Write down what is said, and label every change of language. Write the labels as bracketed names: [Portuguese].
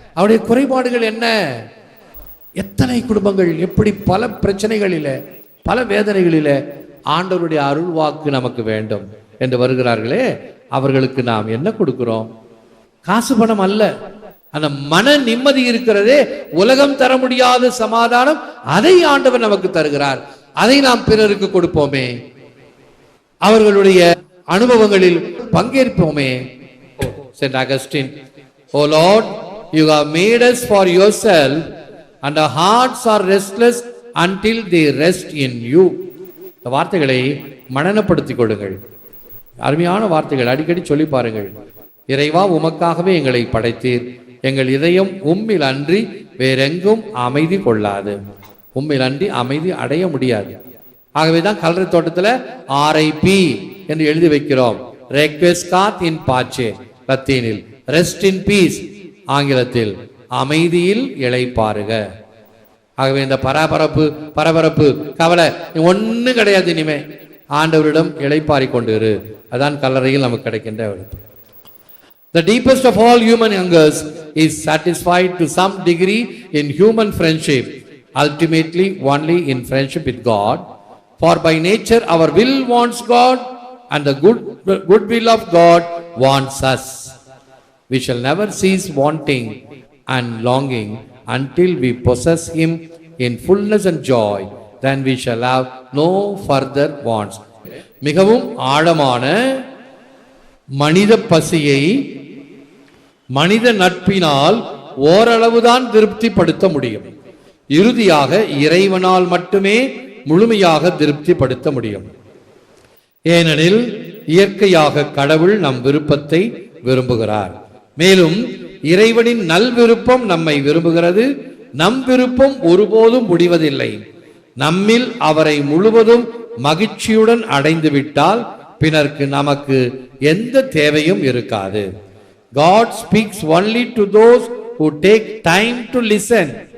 [Tamil] அவருடைய குறைபாடுகள் என்ன? எத்தனை குடும்பங்கள் எப்படி பல பிரச்சனைகளில, பல வேதனைகளில ஆண்டவருடைய அருள் வாக்கு நமக்கு வேண்டும் என்று வருகிறார்களே, அவர்களுக்கு நாம் என்ன கொடுக்கிறோம்? காசு பணம் அல்ல, அந்த மன நிம்மதி இருக்கிறதே, உலகம் தர முடியாத சமாதானம், அதை ஆண்டவர் நமக்கு தருகிறார். அதை நாம் பிறருக்கு கொடுப்போமே, அவர்களுடைய அனுபவங்களில் பங்கேற்போமே. [English] Saint Augustine, O Lord, you have made us for yourself, and our hearts are restless until they rest in you. [Tamil] இந்த வார்த்தைகளை மனனப்படுத்திக் கொள்ளுங்கள். அருமையான வார்த்தைகள், அடிக்கடி சொல்லி பாருங்கள். இறைவா, உமக்காகவே எங்களை படைத்தீர், எங்கள் இதயம் உம்மில் அன்றி வேறெங்கும் அமைதி கொள்ளாது. உண்மையில் அன்றி அமைதி அடைய முடியாது. ஆகவேதான் கல்லறை தோட்டத்தில் RIP என்று எழுதி வைக்கிறோம். [Latin] ரெக்வெஸ்காத் இன் பாச்சே [Tamil] லத்தீனில், [English] rest in peace [Tamil] ஆங்கிலத்தில், அமைதியில் இளைப்பாறுக. ஆகவே இந்த பரபரப்பு கவலை ஒன்றும் கிடையாது. இனிமே ஆண்டவரிடம் இளைப்பாரி கொண்டு இரு. அதான் கல்லறையில் நமக்கு கிடைக்கின்ற எழுப்பு. [English] The deepest of all human hungers is satisfied to some degree in human friendship, ultimately only in friendship with God. For by nature our will wants God, and the good will of God wants us. We shall never cease wanting and longing until we possess Him in fullness and joy. Then we shall have no further wants. [Tamil] மிகவும் ஆழமான மனித பசியை மனித நட்பினால் ஓரளவுதான் திருப்திப்படுத்த முடியும். இறுதியாக இறைவனால் மட்டுமே முழுமையாக திருப்திப்படுத்த முடியும். ஏனெனில் இயற்கையாக கடவுள் நம் விருப்பத்தை விரும்புகிறார். மேலும் இறைவனின் நல் விருப்பம் நம்மை விரும்புகிறது. நம் விருப்பம் ஒருபோதும் முடிவதில்லை. நம்மில் அவரை முழுவதும் மகிழ்ச்சியுடன் அடைந்து விட்டால் பிறருக்கு நமக்கு எந்த தேவையும் இருக்காது. [English] God speaks only to those who take time to listen.